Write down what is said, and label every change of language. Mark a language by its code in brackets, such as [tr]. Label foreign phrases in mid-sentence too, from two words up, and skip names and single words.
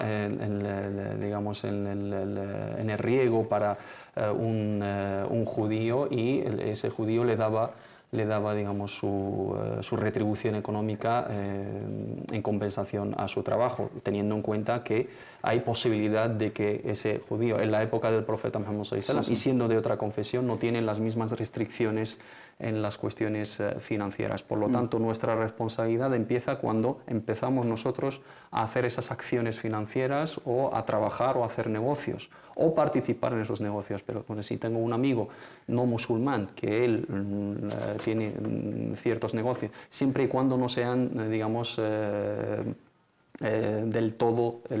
[es] digamos, en el riego para un judío, y ese judío le daba, digamos, su retribución económica en compensación a su trabajo, teniendo en cuenta que hay posibilidad de que ese judío, en la época del profeta Muhammad [ar] صلى الله عليه وسلم, [es] y siendo de otra confesión, no tiene las mismas restricciones en las cuestiones financieras. Por lo tanto, nuestra responsabilidad empieza cuando empezamos nosotros a hacer esas acciones financieras, o a trabajar o a hacer negocios, o participar en esos negocios. Pero bueno, si tengo un amigo no musulmán que él tiene ciertos negocios, siempre y cuando no sean, digamos, del todo